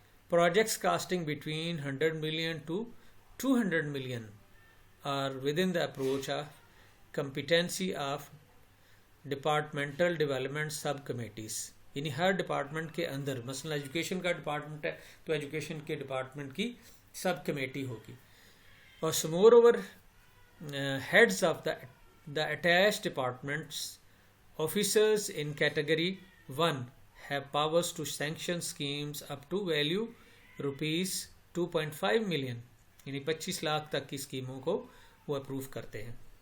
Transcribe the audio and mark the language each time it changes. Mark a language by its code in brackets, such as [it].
[en] Projects costing between 100 million to 200 million are within the approach of competency of departmental development subcommittees. [ur] یعنی ہر department کے اندر مثلا education کا department ہے تو education کے ڈپارٹمنٹ کی سب کمیٹی ہوگی. [en] اور moreover heads of the attached departments Officers in category 1 have powers to sanction schemes up to value rupees 2.5 million, [ur] یعنی 25 لاکھ تک کی اسکیموں کو وہ اپروو کرتے ہیں.